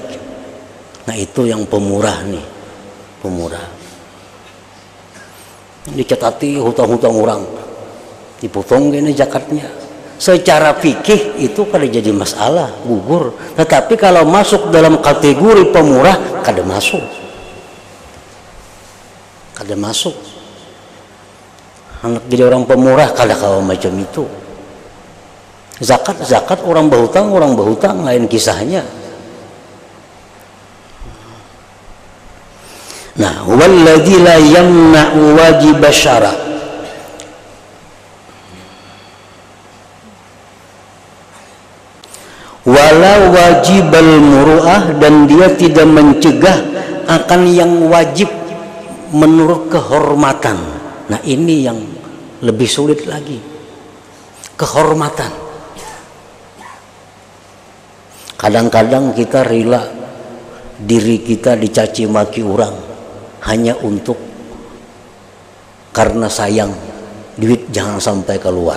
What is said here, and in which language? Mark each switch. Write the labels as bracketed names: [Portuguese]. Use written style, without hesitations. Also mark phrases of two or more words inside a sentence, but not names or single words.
[Indonesian] Nah itu yang pemurah nih, pemurah. Dicatati hutang-hutang orang, dipotong gini zakatnya. [Banjar] Secara fikih itu kada jadi masalah, gugur. [Indonesian] Tetapi kalau masuk dalam kategori pemurah, [Banjar] kada masuk. Kada masuk. Anak jadi orang pemurah kada kawa macam itu. [Indonesian] Zakat orang berhutang lain kisahnya. [Arabic] Nah, والذي لا يمنع واجب الشرع. ولو واجب المروءة, [Indonesian] dan dia tidak mencegah akan yang wajib menurut kehormatan. Nah ini yang lebih sulit lagi, kehormatan. Kadang-kadang kita rela diri kita dicaci maki orang hanya untuk karena sayang duit jangan sampai keluar.